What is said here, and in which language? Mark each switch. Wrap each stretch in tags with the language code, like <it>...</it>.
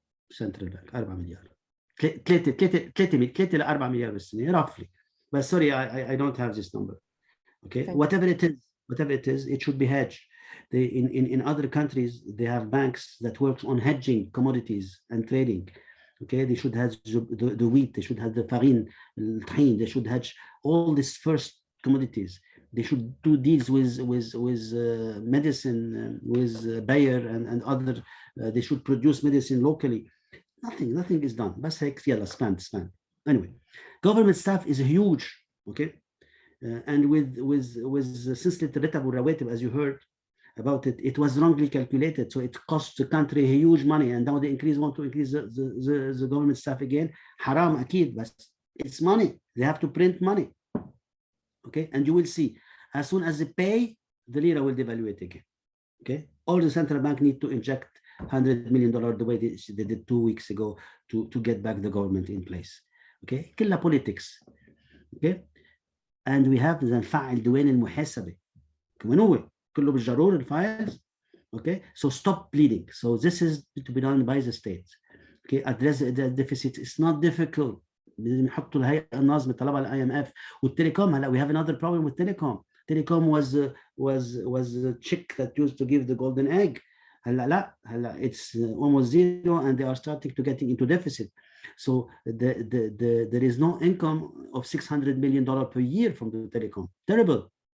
<ar>سنترال بانك 4 مليار، 3 ل 4 مليار بالسنه roughly.</ar> <en>But sorry, I don't have this number. Okay, whatever it is, it should be hedged. In other countries, they have banks that work on hedging commodities and trading. Okay, they should hedge the wheat, they should have the farine, الطحين, they should hedge all these first commodities. They should do deals with medicine, with Bayer and other. They should produce medicine locally. Nothing is done.</en> <ar>بس هيك يلا</ar> <en>spend. Anyway, government staff is huge. Okay, and with سلسلة الراتب والرواتب, as you heard about it, it was wrongly calculated, so it costs the country huge money, and now they want to increase the government staff again. Haram</en> <ar>أكيد,</ar> <en>but it's money. They have to print money. Okay, and you will see, as soon as they pay, the lira will devaluate again. Okay, all the central bank need to inject $100 million the way they did 2 weeks ago to get back the government in place. Okay,</en> <ar>كلها</ar> <en>politics. Okay, and we have the</en> <ar>نفعل ديوان المحاسبة كمان هو كله بالجرور الفايلز.</ar> <en>Okay, so stop bleeding. So this is to be done by the state. Okay, address the deficit. It's not difficult.</en> <ar>نحطوا الهيئة الناظمة طلبها IMF. والتليكوم, هلا</ar> <en>we have another problem with telecom. Telecom was the chick that used to give the golden egg.</en> <ar>هلا</ar> <en>it's almost zero, and they are starting to getting into deficit. So there is no income of $600 million per year from the telecom. Terrible.</en>